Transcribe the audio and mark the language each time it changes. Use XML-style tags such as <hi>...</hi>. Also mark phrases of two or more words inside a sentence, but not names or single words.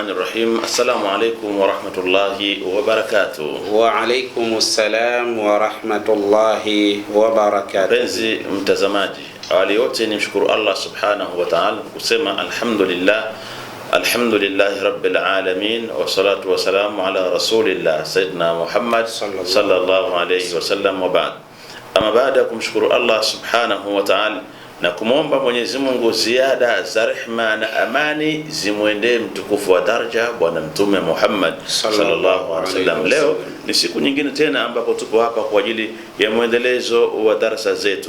<ar>بسم الله الرحمن الرحيم. السلام عليكم ورحمة الله وبركاته. وعليكم السلام ورحمة الله وبركاته.</ar> <sw>Penzi mtazamaji, awali yote nimshukuru</sw> <ar>الله سبحانه وتعالى kusema الحمد لله رب العالمين والصلاة والسلام على رسول الله سيدنا محمد صلى الله عليه وسلم وبعد.</ar> <sw>Ama baada ya kumshukuru</sw> <ar>الله سبحانه وتعالى</ar> <sw>na kumwomba Mwenyezi Mungu ziada za rehema na amani zimwendee mtukufu wa daraja bwana mtume Muhammad</sw> <ar>صلى الله عليه وسلم.</ar> <sw>Leo ni siku nyingine tena ambapo tuko hapa kwa ajili ya muendelezo wa darasa zetu.</sw>